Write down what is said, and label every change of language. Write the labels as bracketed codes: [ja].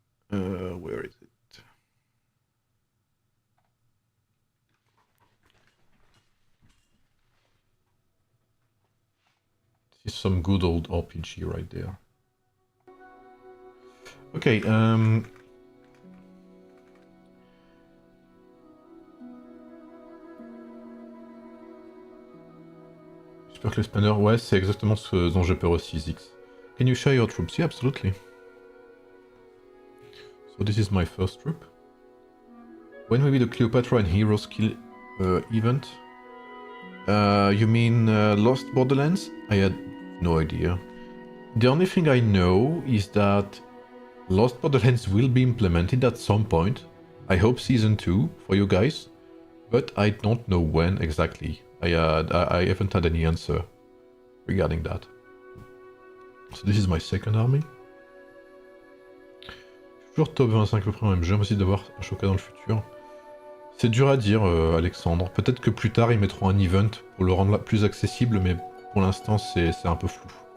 [en] Where is it? This is some good old RPG right there. [fr] Okay, J'espère que les spanners, ouais, c'est exactement ce dont j'ai peur aussi, Zix. [en] Can you share your troops? Yeah, absolutely. So this is my first troop. When will be the Cleopatra and Hero skill event? You mean Lost Borderlands? I had no idea. The only thing I know is that Lost Borderlands will be implemented at some point. I hope Season 2 for you guys, but I don't know when exactly. I haven't had any answer regarding that. So this is my second army. [fr] Toujours top 25 à peu près en MG, impossible d'avoir un Shoka dans le futur. C'est dur à dire, Alexandre. Peut-être que plus tard ils mettront un event pour le rendre plus accessible, mais pour l'instant c'est un peu flou.